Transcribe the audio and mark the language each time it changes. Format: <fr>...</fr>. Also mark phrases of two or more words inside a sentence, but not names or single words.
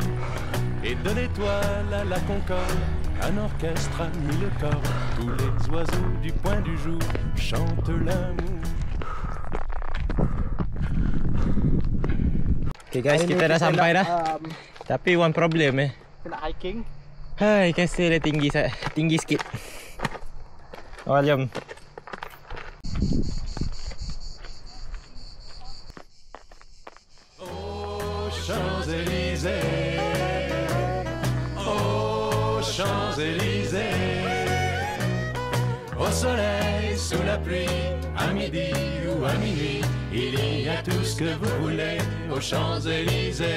<fr>Et de l'étoile à la Concorde, un orchestre a mis le corps. Tous les oiseaux du point du jour chantent l'amour.</fr> <en>Okay guys,</en> <ms>kita dah sampai dah. Tapi</ms> <en>one problem</en> <ms>Kena hiking. Hai, kasih dia tinggi sikit. Awal jom.</ms> <fr>Aux Champs-Élysées, aux Champs-Élysées, au soleil, sous la pluie, à midi ou à minuit, il y a tout ce que vous voulez aux Champs-Élysées.</fr>